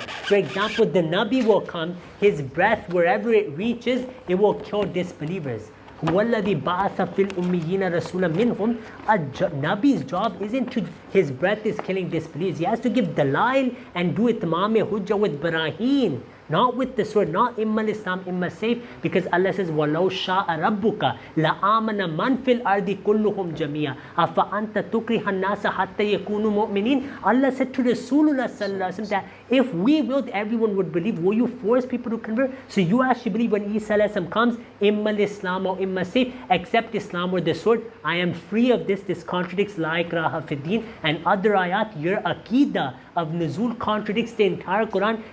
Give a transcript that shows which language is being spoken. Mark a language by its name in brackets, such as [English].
[English] For example, the Nabi will come, his breath, wherever it reaches, it will kill disbelievers. [Arabic] وَالَّذِي بَعَثَ فِي الْأُمِّيِّينَ رَسُولًا مِّنْهُمْ. [English] Nabi's job isn't to, his breath is killing disbelievers. He has to give dalail and do itmam hujjah with barahin. Not with the sword, not imma Islam, imma safe, because Allah says, [Arabic] وَلَوْ شَاءَ رَبُّكَ لَآمَنَ مَنْ فِي الْأَرْضِ كُلُّهُمْ جَمِيعًا أَفَأَنْتَ تُكْرِهَ النَّاسَ حَتَّى يَكُونُوا مُؤْمِنِينَ. [English] Allah said to Rasulullah that if we willed, everyone would believe. Will you force people to convert? So you actually believe when Isa comes, imma Islam or imma safe, except Islam or the sword. I am free of this. This contradicts La ikraha fid din and other ayat. Your aqidah of Nuzul contradicts the entire Quran.